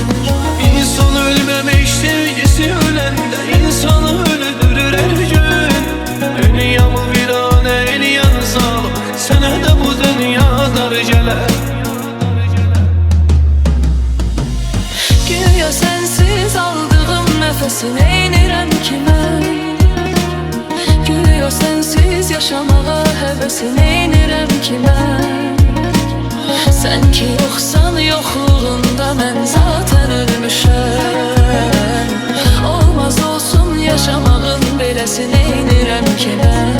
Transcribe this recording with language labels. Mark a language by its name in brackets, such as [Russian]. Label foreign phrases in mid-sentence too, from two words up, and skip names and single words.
[Turkish] İnsan ölmemiş, sevgisi ölende insanı öldürür her gün. Dünyamı virane eleyen zalim, sana da bu dünya dar gelir. Güya sensiz aldığım nefesin [Azerbaijani] eynirəm kimə? [Turkish] Güya sensiz yaşamağa həvəsin [Azerbaijani] eynirəm kimə? [Turkish] Sen ki yoksan yokluğunda mən zaten ölmüşəm. [Azerbaijani] Olmaz olsun yaşamağın beləsini eynirəm kimə?